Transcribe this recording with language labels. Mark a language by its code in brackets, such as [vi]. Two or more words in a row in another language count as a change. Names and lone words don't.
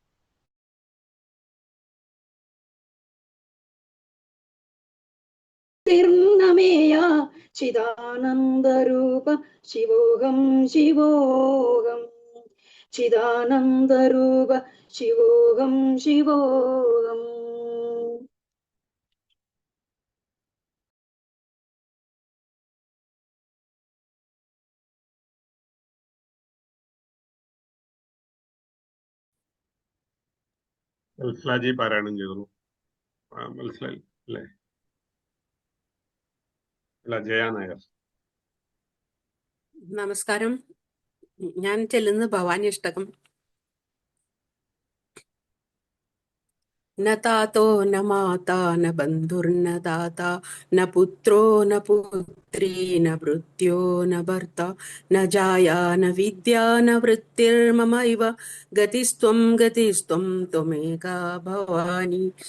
[sa] तिर्नमेया चिदानन्दरूप शिवोऽहं शिवोऽहम् चिदानन्दरूप शिवोऽहं शिवोऽहम् [ml] വത്സലാജി പാരായണം ചെയ്തോളൂ. മനസ്സിലായി അല്ലേ? അല്ല, ജയ നായർ. നമസ്കാരം. ഞാൻ ചെല്ലുന്നത് ഭവാനി അഷ്ടകം. [sa] न तातो न माता न बन्धुर्न दाता न पुत्रो न पुत्री न भृत्यो न भर्ता न जाया न विद्या न वृत्तिर्ममैव गतिस्त्वं त्वमेका भवानी